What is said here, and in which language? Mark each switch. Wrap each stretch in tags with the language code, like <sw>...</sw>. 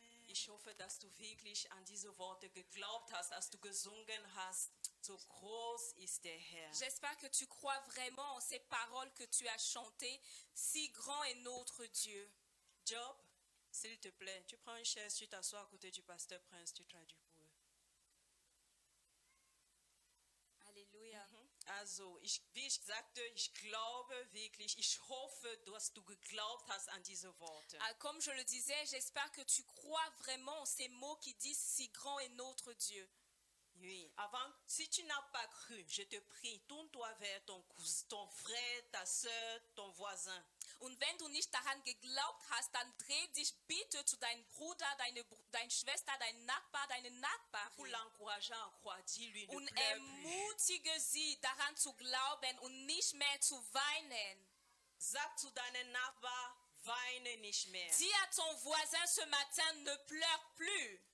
<de>Ich hoffe, dass du wirklich an diese Worte geglaubt hast, als du gesungen hast. So groß ist der Herr.</de> <fr>J'espère que tu crois vraiment en ces paroles que tu as chantées. Si grand est notre Dieu. Job, s'il te plaît, tu prends une chaise, tu t'assois à côté du pasteur Prince, tu traduis pour eux. Alléluia.</fr> <de>Also, wie ich sagte, ich glaube wirklich, ich hoffe, dass du geglaubt hast an diese Worte.</de> <fr>Ah, comme je le disais, j'espère que tu crois vraiment en ces mots qui disent si grand est notre Dieu. Oui, avant, si tu n'as pas cru, je te prie, tourne-toi vers ton cousin, ton frère, ta soeur, ton voisin.</fr> <de>Und wenn du nicht daran geglaubt hast, dann dreh dich bitte zu deinem Bruder, deine Schwester, deinem Nachbar, deine</de> <fr>Pour</fr> <de>Nachbarin.</de> <fr>l'encourager à croire, dis-lui, ne</fr> <de>Und</de> <fr>pleure plus.</fr> <de>ermutige sie, daran zu glauben und nicht mehr zu weinen. Sag zu deinem Nachbar, weine nicht mehr.</de> <fr>Dis à ton voisin ce matin, ne pleure plus.</fr>